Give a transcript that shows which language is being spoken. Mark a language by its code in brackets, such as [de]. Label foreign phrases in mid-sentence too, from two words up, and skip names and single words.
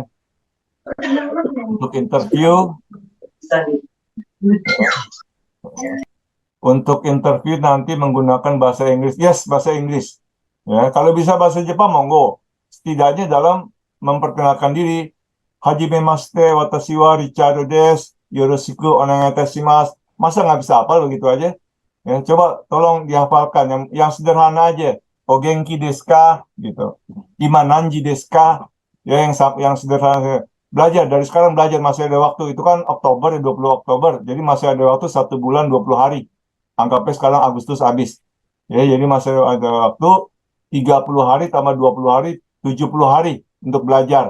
[id] Untuk interview, nanti menggunakan bahasa Inggris. Yes, bahasa Inggris. Ya, kalau bisa bahasa Jepang, monggo. Setidaknya dalam memperkenalkan diri, [ja] はじめまして、私はRichardです、よろしくお願いいたします. [id] Masa nggak bisa hafal begitu aja? Ya, coba tolong dihafalkan yang sederhana aja. [ja] お元気ですか? [id] Gitu. [ja] 今何時ですか? [id] Ya, yang sederhana. Belajar dari sekarang, belajar, masih ada waktu. Itu kan Oktober, ya, 20 Oktober. Jadi masih ada waktu 1 bulan 20 hari. Anggapnya sekarang Agustus habis. Ya, jadi masih ada waktu 30 hari tambah 20 hari, 70 hari untuk belajar.